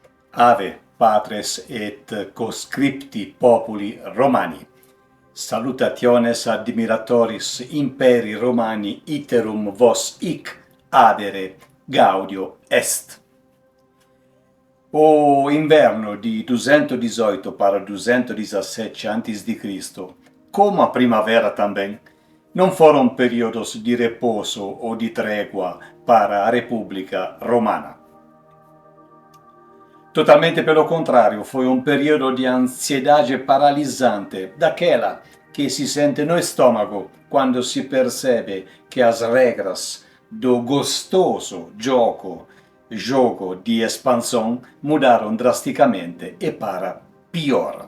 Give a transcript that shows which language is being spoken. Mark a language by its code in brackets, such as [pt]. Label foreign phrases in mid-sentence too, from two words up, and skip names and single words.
[la] Ave, patres et conscripti populi Romani. Salutationes admiratoris imperi Romani iterum vos hic adere gaudio est. [pt] O inverno di 218 para 217 a.C., como a primavera também, não foram períodos de repouso ou de trégua para a República Romana. Totalmente pelo contrário, foi um período de ansiedade paralisante, daquela que se sente no estômago quando se percebe que as regras do gostoso jogo de expansão mudaram drasticamente e para pior.